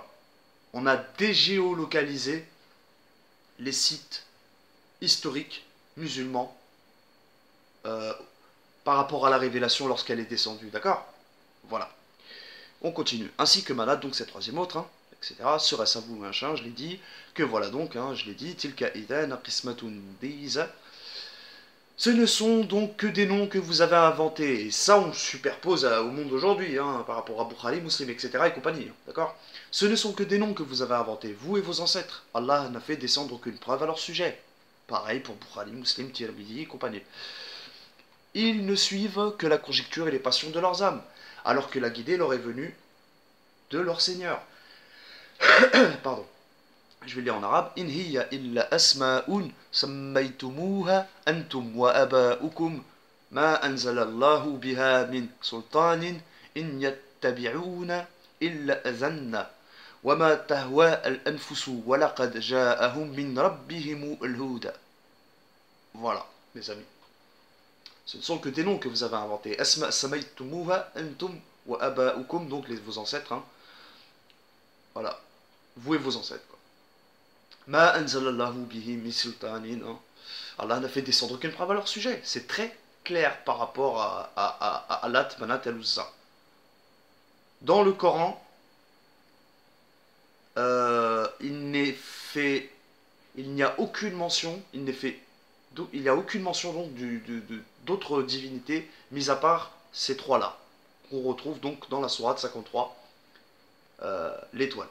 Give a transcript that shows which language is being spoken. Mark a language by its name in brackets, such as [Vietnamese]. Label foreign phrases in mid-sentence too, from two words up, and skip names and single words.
[French] On a dégéolocalisé les sites historiques musulmans euh, par rapport à la révélation lorsqu'elle est descendue. D'accord? Voilà. On continue. Ainsi que Manat, donc cette troisième autre, hein, etc. Serait-ce à vous, machin, je l'ai dit. Que voilà donc, hein, je l'ai dit. [Arabic] تلك إذا قسمة ضيزى. [French] Ce ne sont donc que des noms que vous avez inventés. Et ça, on superpose au monde d'aujourd'hui, hein, par rapport à Bukhari, Muslim, etc. et compagnie. Hein, d'accord? Ce ne sont que des noms que vous avez inventés, vous et vos ancêtres. Allah n'a fait descendre aucune preuve à leur sujet. Pareil pour Bukhari, Muslim, Tirmidhi et compagnie. Ils ne suivent que la conjecture et les passions de leurs âmes, alors que la guidée leur est venue de leur Seigneur. Pardon. Je vais le lire en arabe. [Arabic] إن هي إلا أسماء سميتموها أنتم وآباؤكم ما أنزل الله بها من سلطان إن يتبعون إلا الظن وما تهوى الأنفس ولقد جاءهم من ربهم الهدى. [French] Voilà, mes amis. Ce ne sont que des noms que vous avez inventés. [Arabic] أسماء سميتموها أنتم وآباؤكم, [French] donc vos ancêtres. Hein. Voilà. Vous et vos ancêtres. Quoi. [Arabic] ما أنزل الله به من سلطان. [French] Allah n'a fait descendre aucune preuve à leur sujet. C'est très clair par rapport à Alat Manat al-Uzza. Dans le Coran, il n'y a aucune mention, il n'y a aucune mention donc d'autres divinités, mis à part ces trois-là, qu'on retrouve donc dans la sourate 53, l'étoile.